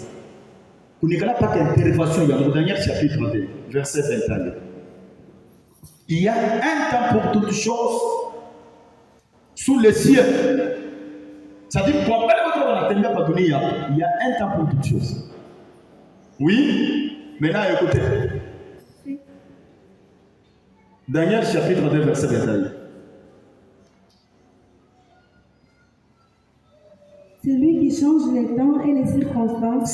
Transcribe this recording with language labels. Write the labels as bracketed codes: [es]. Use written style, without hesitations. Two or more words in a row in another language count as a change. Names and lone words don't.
[sw] Kunikala paka intervention ya Daniel [fr] chapitre 2 verset 21. Il y a un temps pour toutes choses sous les cieux. C'est-à-dire pour [sw] pale watu wanatembea pa dunia, [fr] il y a un temps pour toutes choses. Oui, maintenant écoutez. Daniel chapitre 2 verset 21. C'est lui qui change les temps et les circonstances.